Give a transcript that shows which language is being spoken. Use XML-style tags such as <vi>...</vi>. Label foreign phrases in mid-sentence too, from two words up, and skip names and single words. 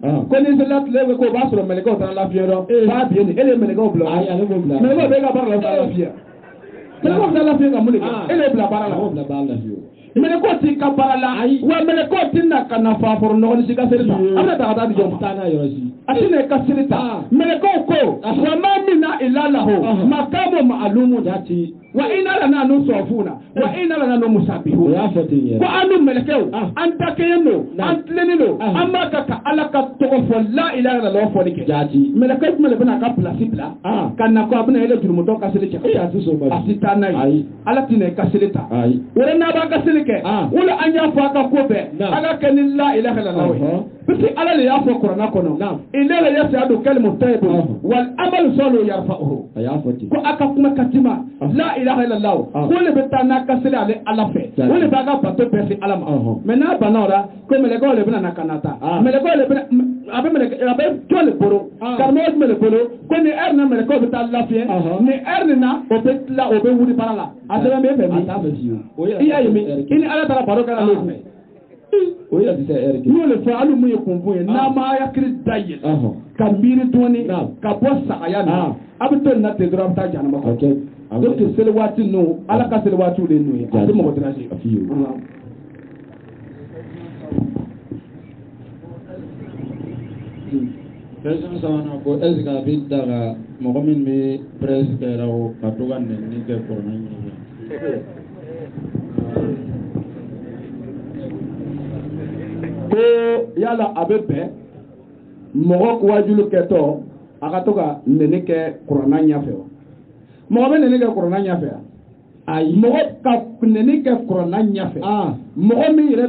<bm>ko ni selila tile bɛ ko o b'a sɔrɔ mɛlɛkɛw taara lafiya dɔn b'a biɲɛ ni e de ye mɛlɛkɛw bila mɛlɛkɛw bɛ ka baara la o t'a lafiya mɛlɛkɛw bɛ taa lafiya ka mun de kɛ e de ye bila baara la mɛlɛkɛw t'i ka baara la wa mɛlɛkɛw t'i na ka na fa fɔrɔ nɔgɔni si ka seli ta a bɛna taa ka taa di jɔn ma a tɛ na i ka seli ta mɛlɛkɛw ko wa maa min na</bm> <ar>إلا له مقام معلوم وإنا لنحن الصافون وإنا لنحن المسبحون</ar> <bm>ko an ni mɛlɛkɛw an dakɛɲɛ don an tilennen don an b'a ka ala ka tɔgɔ fɔ</bm> <ar>لا إله إلا الله</ar> <bm>fɔli kɛ mɛlɛkɛ jumɛn de bɛna a ka place bila ka na ko a bɛna yɛlɛ jurumutɔ ka seli cɛ a tɛ taa n'a ye ala tɛ na i ka seli ta o de n'a b'a ka seli kɛ o la an y'a fɔ a ka ko bɛɛ a ka kɛ ni</bm> <ar>لا إله إلا الله</ar> <bm>ye</bm> <fr>parce que</fr> <bm>ala de y'a fɔ kuranɛ kɔnɔ</bm> <ar>إليه يصعد الكلم الطيب والعمل الصالح يرفعه</ar> <bm>ko a ka kuma ka tima</bm> <ar>لا إله إلا الله</ar> <bm>ko le bɛ taa n'a ka seli ale ala fɛ o le b'a ka bato bɛɛ se ala ma mais n'a banna o la ko mɛlɛkɛw le bɛna na ka na ta mɛlɛkɛw le bɛna a bɛ jɔn le bolo karamɔgɔ jumɛn le bolo ko ni heure na mɛlɛkɛw bɛ taa lafiya ni heure nin na o bɛ tila o bɛ wuli baara la a sɛbɛn bɛ fɛ min i y'a ye min i ni ala taara baro kɛra n'o fɛ o yɛrɛ tɛ se heure kɛ n'o le fɔ hali mun ye kunfun ye n'a ma hakili da yɛlɛ ka miiri dɔɔni ka bɔ sagaya na a bɛ to nin na ten dɔrɔn a bɛ taa janama kɔnɔ donc seli waati ninnu ala ka seli waatiw de ninnu ye a tɛ mɔgɔ déranger question sabanan ko</bm> <fr>est ce que</fr> <bm>a bɛ daga mɔgɔ min bɛ presse kɛra o ka to ka nɛni kɛ kɔrɔna ɲini ko yala a bɛ bɛn mɔgɔ wajulu kɛtɔ a ka to ka nɛni kɛ kuranna ɲɛfɛ wa mɔgɔ bɛ nɛni kɛ kuranna ɲɛfɛ ayi mɔgɔ ka nɛni kɛ kuranna ɲɛfɛ mɔgɔ min yɛrɛ</bm>